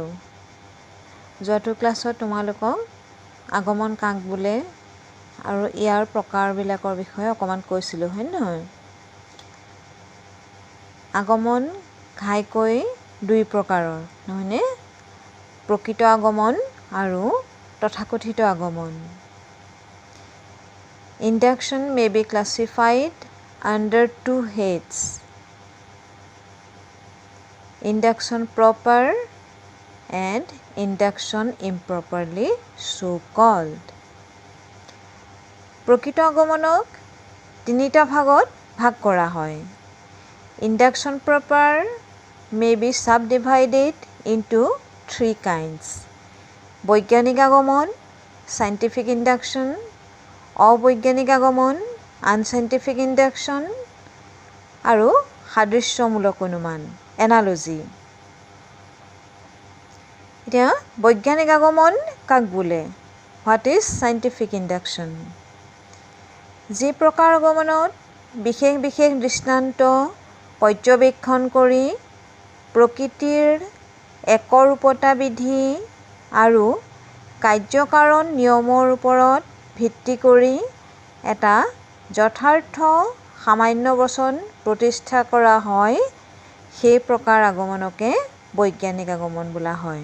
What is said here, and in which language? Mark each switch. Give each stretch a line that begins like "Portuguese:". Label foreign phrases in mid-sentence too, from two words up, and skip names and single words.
Assamese: যোৱাটো ক্লাছত তোমালোকক আগমন কাক বোলে আৰু ইয়াৰ প্ৰকাৰবিলাকৰ বিষয়ে অকণমান কৈছিলোঁ, হয় নহয়? আগমন ঘাইকৈ দুই প্ৰকাৰৰ, নহয়নে? প্ৰকৃত আগমন আৰু তথাকথিত আগমন।
English: Induction may be classified under two heads: induction proper and induction improperly so called.
Assamese: প্ৰকৃত আগমনক তিনিটা ভাগত ভাগ কৰা হয়।
English: Induction proper may be subdivided into three kinds:
Assamese: বৈজ্ঞানিক আগমন,
English: scientific induction,
Assamese: অবৈজ্ঞানিক আগমন,
English: unscientific induction,
Assamese: আৰু সাদৃশ্যমূলক অনুমান, analogy. এতিয়া বৈজ্ঞানিক আগমন কাক বোলে?
English: What is scientific induction?
Assamese: যি প্ৰকাৰ আগমনত বিশেষ বিশেষ দৃষ্টান্ত পৰ্যবেক্ষণ কৰি প্ৰকৃতিৰ একৰূপতা বিধি আৰু কাৰ্যকাৰণ নিয়মৰ ওপৰত ভিত্তি কৰি এটা যথাৰ্থ সামান্য বচন প্ৰতিষ্ঠা কৰা হয়, সেই প্ৰকাৰ আগমনকে বৈজ্ঞানিক আগমন বোলা হয়।